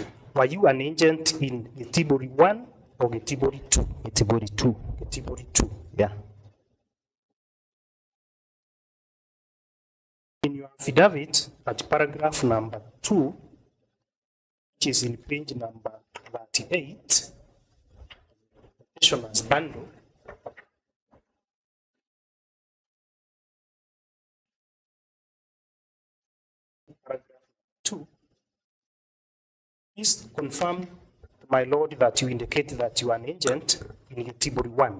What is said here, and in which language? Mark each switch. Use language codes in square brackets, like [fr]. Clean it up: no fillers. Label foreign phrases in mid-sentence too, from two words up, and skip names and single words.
[en] Were you an agent in Getibori 1 or Getibori 2? Getivori 2. Getibori 2. Yeah. In your affidavit, at paragraph number 2, which is in page number 38, petitioner's bundle, paragraph 2, please confirm to my lord that you indicate that you are an agent in Getibori 1.